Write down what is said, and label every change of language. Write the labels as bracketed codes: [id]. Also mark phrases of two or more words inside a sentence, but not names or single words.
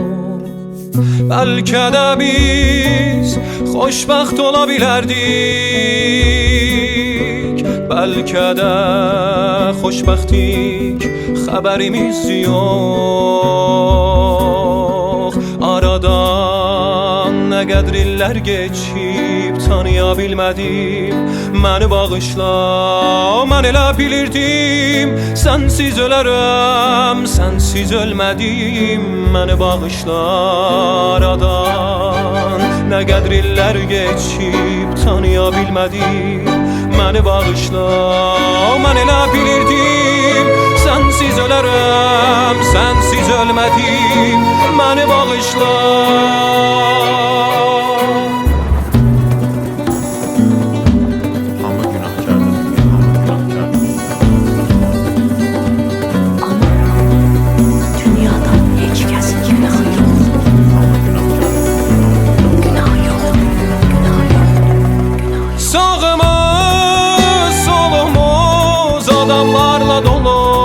[tr] Belki de biz xoşbəxt olabilirdik. Belki de xoşbəxtlik haberimiz yok. Aradan ne kadar iller geçip tanıyabilmedim. [az] Məni bağışla, mən elə bilirdim. Sensiz ölərəm, sensiz ölmədim. Məni bağışla, [tr] aradan ne kadar iller geçip tanıyabilmedim. [az] Məni bağışla, mən elə bilirdim. Sensiz ölərəm, sensiz ölmədim. Məni bağışla. Hamı günahkardır, hamı günahkardır. [tr] Ama dünyada hiç kəsin günahı yok. [az] Hamı günahkardır, [tr] Günah yok, günah yok, günah yok. [az] Sağımız, solumuz adamlarla dolu.